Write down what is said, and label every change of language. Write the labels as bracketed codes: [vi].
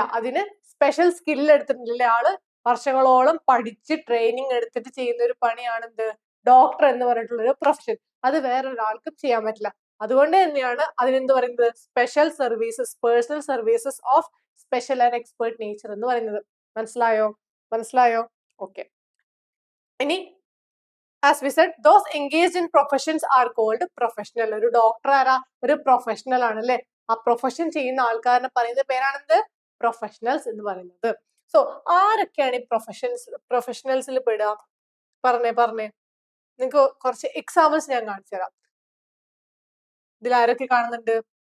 [ml] അതിന് special skill എടുത്തിട്ടില്ലേ ആള്? വർഷങ്ങളോളം പഠിച്ച് ട്രെയിനിങ് എടുത്തിട്ട് ചെയ്യുന്ന ഒരു പണിയാണ് എന്ത്? ഡോക്ടർ എന്ന് പറഞ്ഞിട്ടുള്ള ഒരു പ്രൊഫഷൻ. അത് വേറൊരാൾക്കും ചെയ്യാൻ പറ്റില്ല. അതുകൊണ്ട് തന്നെയാണ് അതിനെന്ത് പറയുന്നത്? Special services, [en] personal services of special and expert nature [ml] എന്ന് പറയുന്നത്. മനസ്സിലായോ? ഓക്കെ. [en] ഇനി as we said, those engaged in professions are called professional. [ml] ഒരു ഡോക്ടർ ആരാ? ഒരു പ്രൊഫഷണൽ ആണ് അല്ലെ? ആ പ്രൊഫഷൻ ചെയ്യുന്ന ആൾക്കാരെ പറയുന്ന പേരാണെന്ത്? പ്രൊഫഷണൽസ് എന്ന് പറയുന്നത്. സോ ആരൊക്കെയാണ് ഈ പ്രൊഫഷണൽസിൽ പെടുക? പറഞ്ഞേ. നിങ്ങൾക്ക് കുറച്ച് എക്സാമ്പിൾസ് ഞാൻ കാണിച്ചു തരാം. ഇതിൽ ആരൊക്കെ കാണുന്നുണ്ട്?